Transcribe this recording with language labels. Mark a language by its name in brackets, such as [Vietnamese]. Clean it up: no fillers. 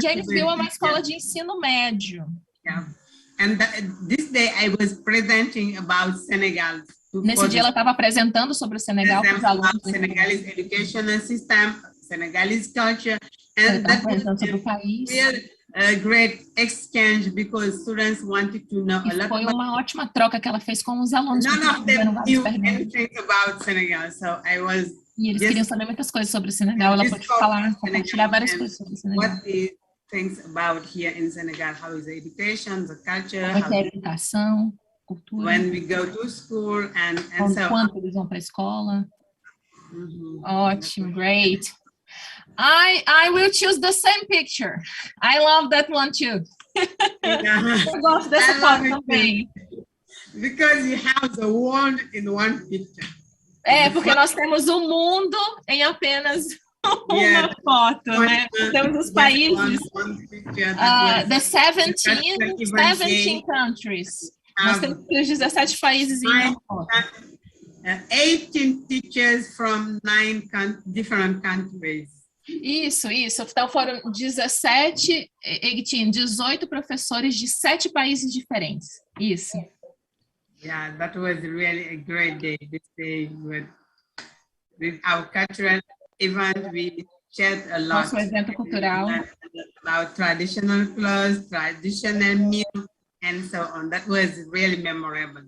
[Portuguese] Jamesville é uma escola de ensino médio. [English] Yeah. And this day I was presenting about Senegal. [Portuguese] Nesse dia ela estava apresentando sobre o Senegal para os alunos. [English] Senegalese educational system, Senegalese culture, and that was [Portuguese] sobre o país. [English] A great exchange, because students wanted to know a lot. [Portuguese] Foi uma ótima troca que ela fez com os alunos. [English] None of them knew anything about Senegal, so I was. [Portuguese] E eles queriam saber muitas coisas sobre o Senegal. Ela pôde falar, compartilhar várias coisas sobre o Senegal. [English] What is things about here in Senegal? How is the education, the culture? [Portuguese] Como é a educação, cultura? [English] When we go to school and so. [Portuguese] Quando eles vão para a escola? Ótimo, great. [English] I will choose the same picture. I love that one too. [Portuguese] Eu gosto dessa foto também. [English] Because you have the world in one picture. [Portuguese] Porque nós temos o mundo em apenas uma foto, né? Temos os países. [English] The 17 countries. [Portuguese] Nós temos os 17 países em uma foto. [English] 18 teachers from 9 different countries. [Portuguese] Isso. Então foram 18 professores de 7 países diferentes. Isso. [English] Yeah, that was really a great day. This day with our cultural event, we shared a lot. [Portuguese] Nosso evento cultural. [English] About traditional clothes, traditional meal, and so on. That was really memorable.